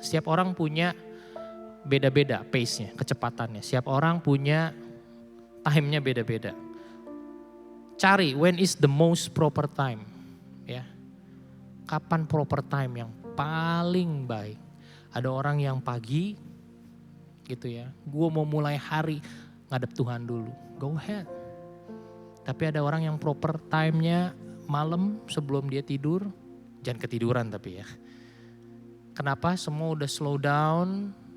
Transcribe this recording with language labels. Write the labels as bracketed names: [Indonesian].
[Indonesian] Setiap orang punya beda-beda pace-nya, kecepatannya. Setiap orang punya time-nya beda-beda. Cari [English] when is the most proper time. [Indonesian] Ya. Kapan proper time yang paling baik. Ada orang yang pagi gitu ya. Gue mau mulai hari ngadep Tuhan dulu. [English] Go ahead. [Indonesian] Tapi ada orang yang proper time-nya malam sebelum dia tidur. Jangan ketiduran tapi ya. Kenapa? Semua udah slow down.